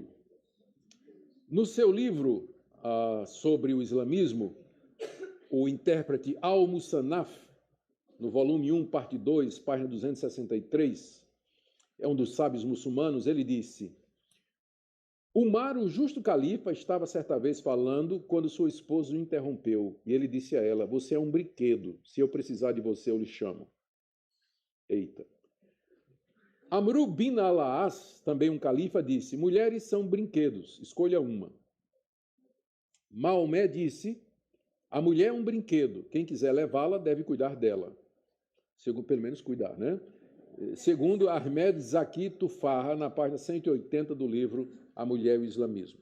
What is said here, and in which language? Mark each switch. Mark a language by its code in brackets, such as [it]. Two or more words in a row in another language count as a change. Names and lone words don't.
[pt] No seu livro sobre o islamismo, o intérprete Al-Musannaf, no volume 1, parte 2, página 263, é um dos sábios muçulmanos, ele disse: Umar, o justo califa, estava certa vez falando quando sua esposa o interrompeu, e ele disse a ela: você é um brinquedo, se eu precisar de você, eu lhe chamo. Eita. Amru bin al-As, também um califa, disse: mulheres são brinquedos, escolha uma. Maomé disse: a mulher é um brinquedo, quem quiser levá-la deve cuidar dela. Pelo menos cuidar, né? Segundo Ahmed Zaki Tufarra, na página 180 do livro A Mulher e o Islamismo.